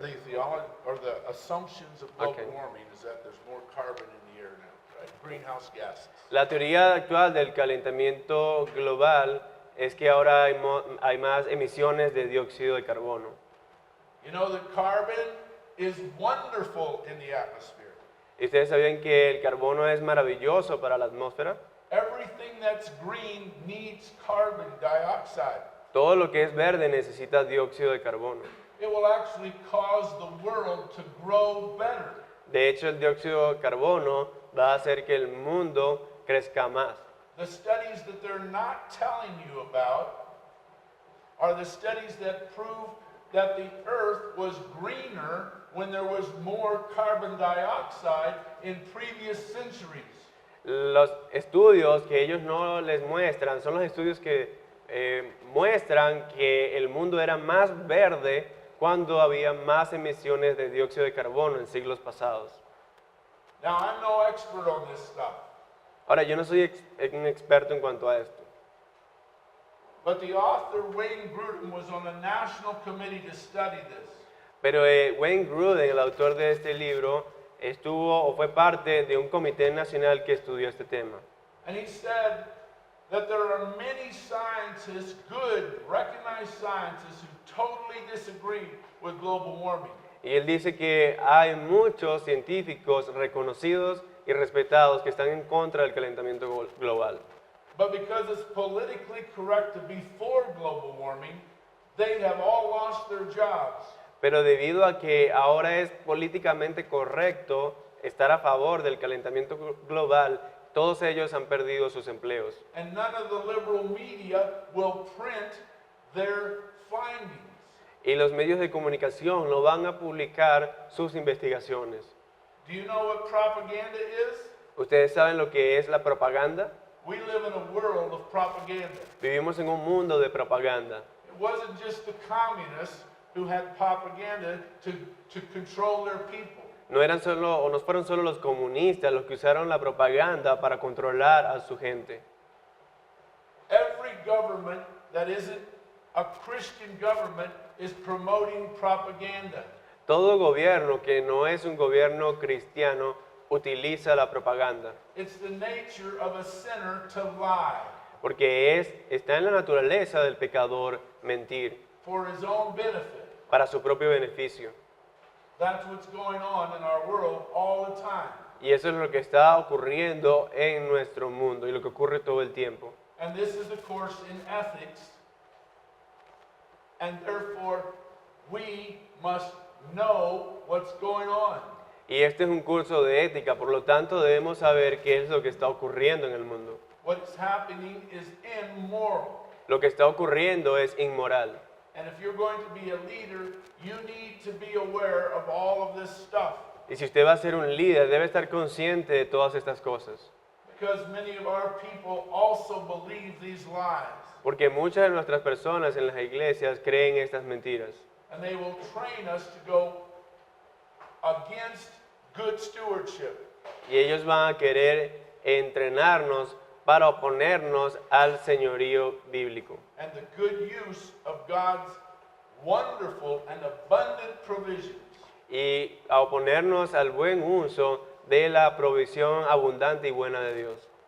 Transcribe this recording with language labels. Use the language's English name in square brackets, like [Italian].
[English] The theology or the assumptions of global Okay. warming is that there's more carbon in the air now, right? Greenhouse gases. [Spanish] La teoría actual del calentamiento global es que ahora hay más emisiones de dióxido de carbono. [English] You know that carbon is wonderful in the atmosphere. [Spanish] ¿Y ustedes sabían que el carbono es maravilloso para la atmósfera? [English] Everything that's green needs carbon dioxide. [Spanish] Todo lo que es verde necesita dióxido de carbono. [English] It will actually cause the world to grow better. [Spanish] De hecho, el dióxido de carbono va a hacer que el mundo crezca más. [English] The studies that they're not telling you about are the studies that prove that the earth was greener when there was more carbon dioxide in previous centuries. [Spanish] Los estudios que ellos no les muestran son los estudios que muestran que el mundo era más verde cuando había más emisiones de dióxido de carbono en siglos pasados. [English] Now, I'm no expert on this stuff, [Spanish] Ahora, yo no soy un experto en cuanto a esto, [English] but the author Wayne Grudem was on a national committee to study this. [Spanish] pero Wayne Grudem, el autor de este libro, estuvo o fue parte de un comité nacional que estudió este tema. [English] And he said that there are many scientists, good, recognized scientists, who totally disagree with global warming. [Spanish] Y él dice que hay muchos científicos reconocidos y respetados que están en contra del calentamiento global. [English] But because it's politically correct to be for global warming, they have all lost their jobs. [Spanish] Pero debido a que ahora es políticamente correcto estar a favor del calentamiento global, todos ellos han perdido sus empleos. [English] And none of the liberal media will print their findings. [Spanish] Y los medios de comunicación no van a publicar sus investigaciones. [English] Do you know what propaganda is? [Spanish] ¿Ustedes saben lo que es la propaganda? [English] We live in a world of propaganda. [Spanish] Vivimos en un mundo de propaganda. [English] It wasn't just the communists who had propaganda to control their people. [Spanish] No eran solo, o no fueron solo los comunistas los que usaron la propaganda para controlar a su gente. [English] Every government that isn't a Christian government is promoting propaganda. [Spanish] Todo gobierno que no es un gobierno cristiano utiliza la propaganda, [English] It's the nature of a sinner to lie [Spanish] porque está en la naturaleza del pecador mentir [English] for his own benefit. [Spanish] para su propio beneficio. [English] That's what's going on in our world all the time. [Spanish] Y eso es lo que está ocurriendo en nuestro mundo y lo que ocurre todo el tiempo. [English] And this is a course in ethics. And therefore, we must know what's going on. [Spanish] Y este es un curso de ética, por lo tanto debemos saber qué es lo que está ocurriendo en el mundo. [English] What's happening is immoral. [Spanish] Lo que está ocurriendo es inmoral. [English] And if you're going to be a leader, you need to be aware of all of this stuff. [Spanish] Y si usted va a ser un líder, debe estar consciente de todas estas cosas. [English] Because many of our people also believe these lies. [Spanish] Porque muchas de nuestras personas en las iglesias creen estas mentiras. [English] And they will train us to go against good stewardship. [Spanish] Y ellos van a querer entrenarnos para oponernos al señorío bíblico [English] And the good use of God's wonderful and abundant provisions. [Spanish] y a oponernos al buen uso de la provisión abundante y buena de Dios.